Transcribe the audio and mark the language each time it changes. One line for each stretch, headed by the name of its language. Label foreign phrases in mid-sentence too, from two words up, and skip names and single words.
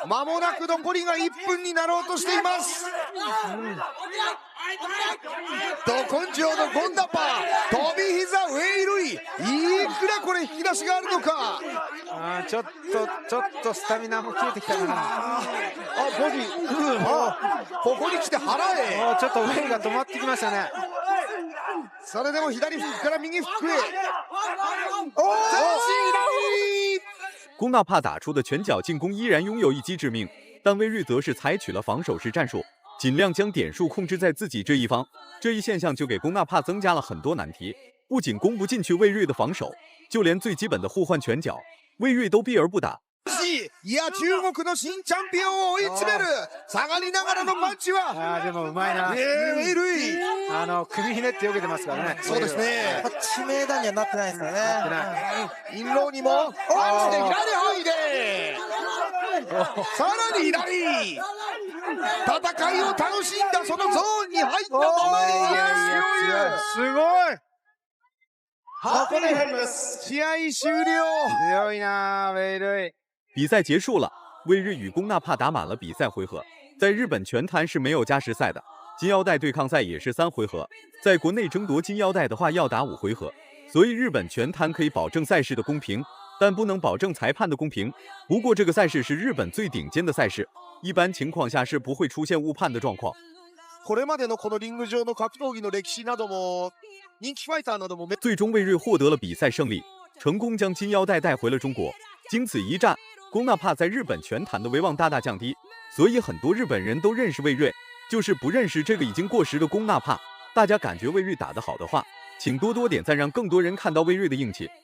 Japanese: 間もなく残りが1分になろうとしています。ど根性のゴンナパー、飛び膝ウェイルイ。いくらこれ引き出しがあるのか。ちょっとスタミナも切れてきたかな。ボディ、ここに来て腹へ。ちょっとウェイが止まってきましたね。それでも左フックから右フックへ。
Chinese: 龚纳帕打出的拳脚进攻依然拥有一击致命，但魏睿则是采取了防守式战术，尽量将点数控制在自己这一方。这一现象就给龚纳帕增加了很多难题，不仅攻不进去魏睿的防守，就连最基本的互换拳脚，魏睿都避而不打。
Japanese: いや、中国の新チャンピオンを追い詰める下がりながらのパンチは。でもうまいな。ウェイルイ。首ひねって避けてますからね。そうですね。致命打にはなってないですよね。インローにもパンチで左入れ。さらに左。戦いを楽しんだそのゾーンに入ったままにすごい。ハッピーヘルムス試合終了。強いな、ウェイルイ。
Chinese: 比赛结束了，魏睿与龚纳帕打满了比赛回合。在日本拳坛是没有加时赛的，金腰带对抗赛也是3回合。在国内争夺金腰带的话要打5回合，所以日本拳坛可以保证赛事的公平，但不能保证裁判的公平。不过这个赛事是日本最顶尖的赛事，一般情况下是不会出现误判的状况。
Japanese: これまでのこのリング上の格闘技の歴史なども、人気ファイターなども。
Chinese: 最终魏睿获得了比赛胜利，成功将金腰带带回了中国。经此一战，龚纳帕在日本拳坛的威望大大降低，所以很多日本人都认识魏睿，就是不认识这个已经过时的龚纳帕。大家感觉魏睿打得好的话，请多多点赞，让更多人看到魏睿的硬气。